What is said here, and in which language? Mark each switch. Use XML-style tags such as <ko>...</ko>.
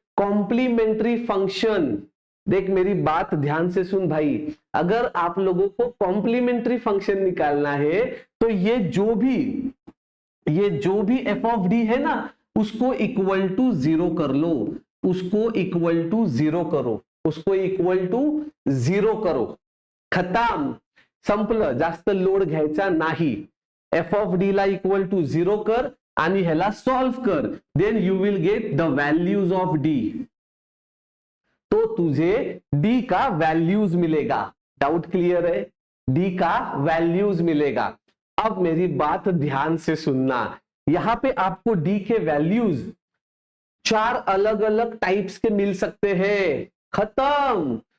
<hi>Complementary function. देख मेरी बात ध्यान से सुन भाई, अगर आप लोगों को कॉम्प्लीमेंट्री फंक्शन निकालना है तो ये जो भी एफ ऑफ डी है ना, उसको इक्वल टू 0 कर लो, उसको इक्वल टू 0 करो, उसको इक्वल टू 0 करो, खत्म,</hi> <mr>संपलं, जास्त लोड घ्यायचा नाही। एफ ऑफ डी ला इक्वल टू 0 कर आणि ह्याला सॉल्व कर,</mr> <en>Then you will get the values of D.</en> <hi>तो तुझे डी का वैल्यूज मिलेगा। डाउट क्लियर है? डी का वैल्यूज मिलेगा। अब मेरी बात ध्यान से सुनना, यहां पे आपको डी के वैल्यूज 4 अलग अलग टाइप्स के मिल सकते हैं, खत्म।</hi>